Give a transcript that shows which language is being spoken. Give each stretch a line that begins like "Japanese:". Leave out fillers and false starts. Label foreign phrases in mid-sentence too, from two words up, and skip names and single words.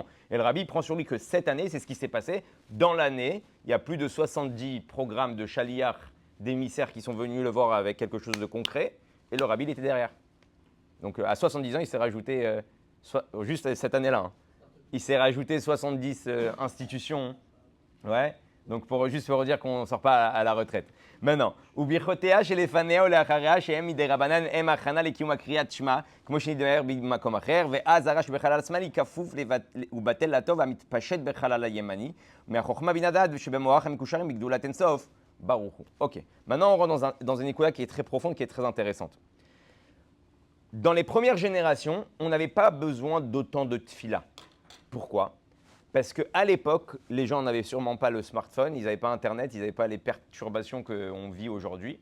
French: Et le rabbi prend sur lui que cette année, c'est ce qui s'est passé. Dans l'année, il y a plus de 70 programmes de chaliach, d'émissaires qui sont venus le voir avec quelque chose de concret, et le rabbi il était derrière. Donc à 70 ans, il s'est rajouté, juste cette année-là, hein, il s'est rajouté 70 institutions. Ouais. Donc juste pour dire qu'on ne sort pas à la retraite. Maintenant,
Hebrew: ובירכותיה שלפניה ולאחריה שהם מדי רבנן הם הכנה לקיום הקריאת שמע, כמו שנדבר במקום אחר, ואז הרש בחלל השמאלי כפוף ובטל לטוב המתפשט בחלל הימני, מהחוכמה בינה דעת ושבמוח המקושרים בגדולת אינסוף, ברוך הוא.
French: Ok. Maintenant, on rentre dans une écoute qui est très profonde, qui est très intéressante. Dans les premières générations, on n'avait pas besoin d'autant de tfila. Pourquoi? Parce qu'à l'époque, les gens n'avaient sûrement pas le smartphone, ils n'avaient pas Internet, ils n'avaient pas les perturbations qu'on vit aujourd'hui.